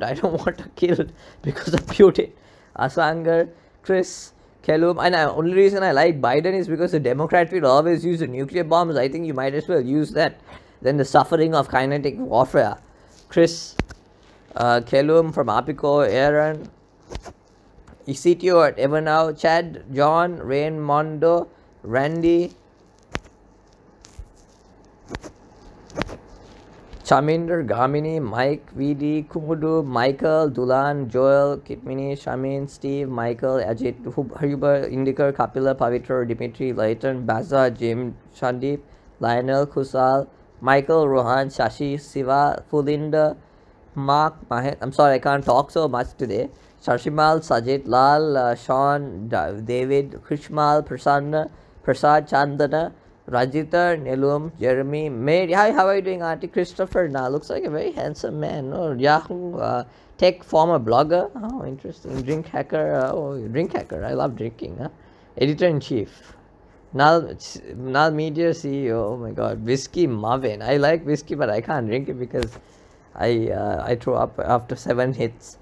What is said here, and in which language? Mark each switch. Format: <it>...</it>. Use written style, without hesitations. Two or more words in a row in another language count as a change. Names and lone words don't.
<en>I don't want her killed because of Putin. Asanger, Chris, Kellum. And the only reason I like Biden is because the Democrats will always use the nuclear bombs. I think you might as well use that than the suffering of kinetic warfare. Chris, Kellum from Apico, Aaron, Isitio at Evernow, Chad, John, Rainmondo, Randy, Chaminder, Gamini, Mike, VD, Kumudu, Michael, Dulan, Joel, Kitmini, Shamin, Steve, Michael, Ajit, Huber, Indikar, Kapila, Pavitra, Dimitri, Layton, Baza, Jim, Shandip, Lionel, Kusal, Michael, Rohan, Shashi, Siva, Fulinda, Mark, Mahet. I'm sorry, I can't talk so much today. Sharshimal, Sajid, Lal, Sean, David, Krishmal, Prasanna, Prasad, Chandana, Rajita, Nilum, Jeremy, Mary. Hi, how are you doing, Auntie Christopher? Now looks like a very handsome man. Oh, Yahoo tech former blogger. Oh, interesting. Drink hacker. Drink hacker. I love drinking. Editor in chief. Null Media CEO. Oh my God, Whiskey Marvin. I like whiskey, but I can't drink it because I throw up after 7 hits.</en>